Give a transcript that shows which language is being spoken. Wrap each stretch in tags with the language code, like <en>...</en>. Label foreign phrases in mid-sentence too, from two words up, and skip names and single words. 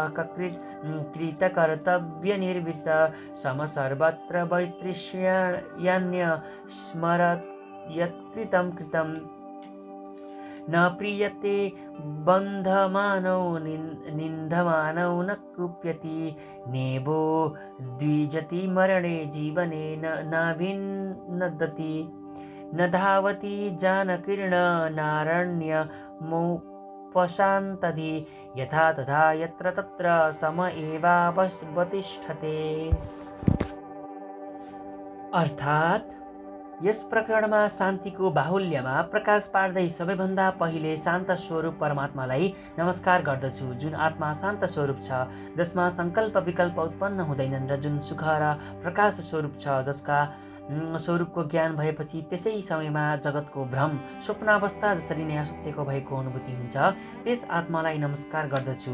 <sa>कृतकर्तव्यनिर्वृत्त समसर्वत्र वैतृष्यान्य स्मरत् यत्कृतं कृतं न प्रीयते बन्धमानौ निन्दमानौ न कुप्यति नेबो द्विजति मरणे जीवने नाभिन्नदति न धावति जानकीर्ण नारण्यमुपशान्तति यथा तथा यत्र तत्र सम एवावतिष्ठते।</sa> <ne>अर्थात् यस प्रकरणमा शान्तिको बाहुल्यमा प्रकाश पार्दै सबैभन्दा पहिले शान्त स्वरूप परमात्मालाई नमस्कार गर्दछु, जुन आत्मा शान्त स्वरूप छ, जसमा सङ्कल्प विकल्प उत्पन्न हुँदैनन् र जुन सुख र प्रकाश स्वरूप छ, जसका स्वरूपको ज्ञान भएपछि त्यसै समयमा जगतको भ्रम स्वप्नावस्था जसरी नै असत्यको भएको अनुभूति हुन्छ, त्यस आत्मालाई नमस्कार गर्दछु।</ne>